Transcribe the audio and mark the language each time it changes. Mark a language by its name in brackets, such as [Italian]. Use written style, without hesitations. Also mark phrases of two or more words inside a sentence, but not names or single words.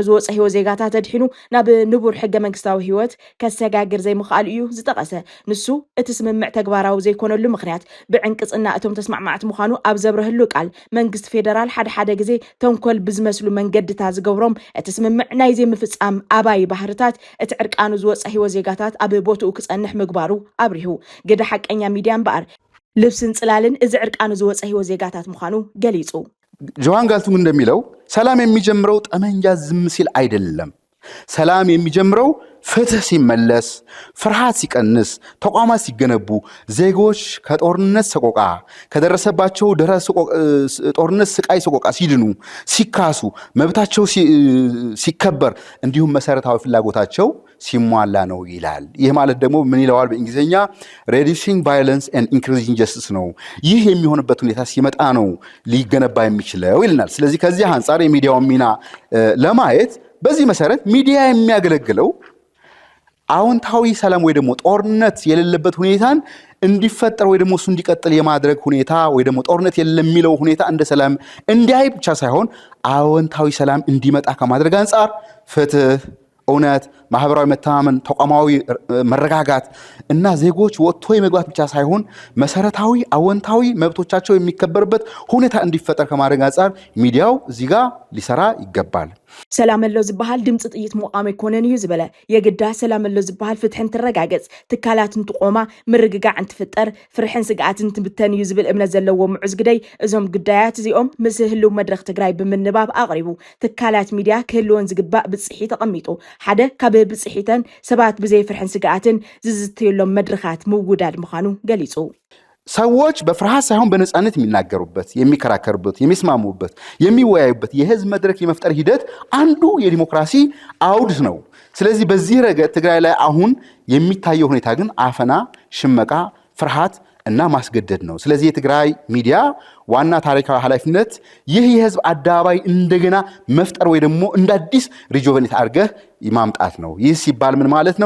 [Tigrinya] ዝወፀ ህይወት ዜጋታት ኣድሒኑ ናብ ንቡር ሕገ መንግስታዊ ህይወት ከሰጋግር ዘይምኽኣል እዩ ዝጠቐሰ ንሱ እቲ ስምምዕ ተግባራዊ ዘይኮነሉ ምኽንያት ብዕንቅፅና እቶም ተስማዕማዕቲ ምዃኑ ኣብ ዘብረህሉ ቃል መንግስቲ ፌደራል ሓደ ግዜ ተንኮል ብዝመስሉ መንገድታት ዝገብሮም እቲ ስምምዕ ናይ ዘይምፍፃም ኣባይ ባህርታት እቲ ዕርቃኑ ዝወፀ ህይወት ዜጋታት ኣብ ቦትኡ ክፀንሕ ምግባሩ ኣብሪሁ ግደ ሓቀኛ ሚድያ እምበኣር ልብስን ጽላልን እዚ ዕርቃኑ ዝወፀ ህይወት ዜጋታት ምዃኑ ገሊጹ። [Amharic] ጆሃን ጋልቱም እንደሚለው ሰላም የሚጀምረው ጠመንጃ ዝም ሲል አይደለም። ሰላም የሚጀምረው ፍትህ ሲመለስ፣ ፍርሃት ሲቀንስ፣ ተቋማት ሲገነቡ፣ ዜጎች ከጦርነት ሰቆቃ ከደረሰባቸው ጦርነት ስቃይ ሰቆቃ ሲድኑ፣ ሲካሱ፣ መብታቸው ሲከበር እንዲሁም መሰረታዊ ፍላጎታቸው ሲሟላ ነው ይላል። ይህ ማለት ደግሞ ምን ይለዋል በእንግሊዝኛ [English] reducing violence and increasing justice [Amharic] ነው። ይህ የሚሆንበት ሁኔታ ሲመጣ ነው ሊገነባ የሚችለው ይልናል። ስለዚህ ከዚህ አንፃር የሚዲያውን ሚና ለማየት በዚህ መሰረት ሚዲያ የሚያገለግለው አዎንታዊ ሰላም ወይ ደግሞ ጦርነት የሌለበት ሁኔታን እንዲፈጠር ወይ ደግሞ እሱ እንዲቀጥል የማድረግ ሁኔታ ወይ ደግሞ ጦርነት የለም የሚለው ሁኔታ እንደ ሰላም እንዲያይ ብቻ ሳይሆን አዎንታዊ ሰላም እንዲመጣ ከማድረግ አንፃር ፍትህ፣ እውነት፣ ማህበራዊ መተማመን፣ ተቋማዊ መረጋጋት እና ዜጎች ወጥቶ የመግባት ብቻ ሳይሆን መሰረታዊ አዎንታዊ መብቶቻቸው የሚከበርበት ሁኔታ እንዲፈጠር ከማድረግ አንፃር ሚዲያው እዚህ ጋር ሊሰራ ይገባል። [Tigrinya] ሰላም ኣሎ ዝበሃል ድምፂ ጥይት ምቋም ኣይኮነን እዩ ዝበለ የግዳ ሰላም ኣሎ ዝበሃል ፍትሕን ትረጋገፅ ትካላት እንትቆማ ምርግጋዕ እንትፍጠር ፍርሕን ስግኣትን ትብተን እዩ ዝብል እምነት ዘለዎ ሙዑዝ ግዳይ እዞም ጉዳያት እዚኦም ምስ ህልው መድረክ ትግራይ ብምንባብ ኣቕሪቡ ትካላት ሚድያ ክህልወን ዝግባእ ብፅሒ ተቐሚጡ ሓደ ካብ ብፅሒተን ሰባት ብዘይ ፍርሕን ስግኣትን ዝዝትየሎም መድረኻት ምውዳድ ምዃኑ ገሊጹ። [Amharic] ሰዎች በፍርሃት ሳይሆን በነፃነት የሚናገሩበት፣ የሚከራከሩበት፣ የሚስማሙበት፣ የሚወያዩበት የህዝብ መድረክ የመፍጠር ሂደት አንዱ የዲሞክራሲ አውድ ነው። ስለዚህ በዚህ ረገድ ትግራይ ላይ አሁን የሚታየው ሁኔታ ግን አፈና፣ ሽመቃ፣ ፍርሃት እና ማስገደድ ነው። ስለዚህ የትግራይ ሚዲያ ዋና ታሪካዊ ኃላፊነት ይህ የህዝብ አደባባይ እንደገና መፍጠር ወይ ደግሞ እንደ አዲስ ሪጆቨኔት አድርገህ ማምጣት ነው። ይህ ሲባል ምን ማለት ነው?